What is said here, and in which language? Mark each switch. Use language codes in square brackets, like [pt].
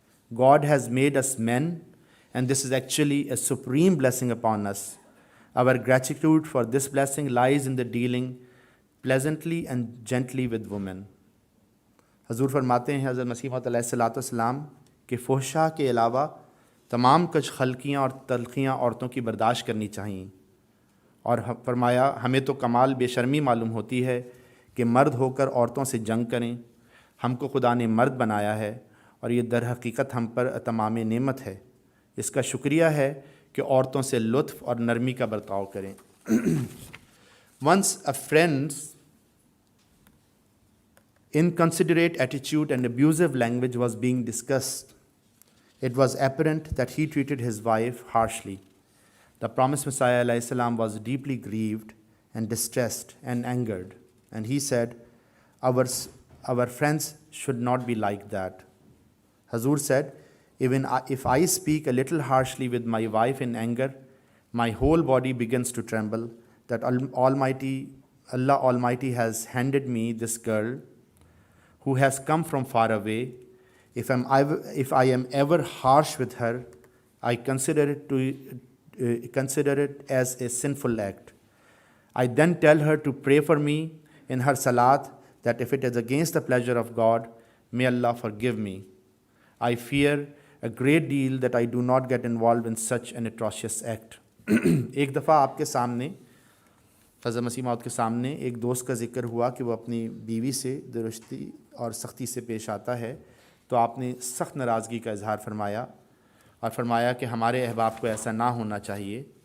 [en] God has made us men, and this is actually a supreme blessing upon us. Our gratitude for this blessing lies in the dealing pleasantly and gently with women. [ur] حضور فرماتے ہیں حضرت مسیح موعود علیہ الصلوۃ والسلام کہ فحشا کے علاوہ تمام کچھ خلقیاں اور تلخیاں عورتوں کی برداشت کرنی چاہئیں، اور فرمایا ہمیں تو کمال بے شرمی معلوم ہوتی ہے کہ مرد ہو کر عورتوں سے جنگ کریں۔ ہم کو خدا نے مرد بنایا ہے اور یہ در حقیقت ہم پر تمام نعمت ہے۔ اس کا شکریہ ہے کہ عورتوں سے لطف اور نرمی کا برتاؤ کریں۔ [en] Once a friend's inconsiderate attitude and abusive language was being discussed. It was apparent that he treated his wife harshly. The Promised Messiah alayhi salam was deeply grieved and distressed and angered, and he said, our friends should not be like that. Hazur said, even if I speak a little harshly with my wife in anger, my whole body begins to tremble, that Allah Almighty has handed me this girl who has come from far away. If I am ever harsh with her, I consider it as a sinful act. I then tell her to pray for me in her salat, that if it is against the pleasure of God, may Allah forgive me. I fear a great deal that I do not get involved in such an atrocious act. [ur] ایک دفعہ آپ کے سامنے حضرت مسیح موعود کے سامنے ایک دوست کا ذکر ہوا کہ وہ اپنی بیوی سے درستی اور سختی سے پیش آتا ہے، تو آپ نے سخت ناراضگی کا اظہار فرمایا اور فرمایا کہ ہمارے احباب کو ایسا نہ ہونا چاہیے۔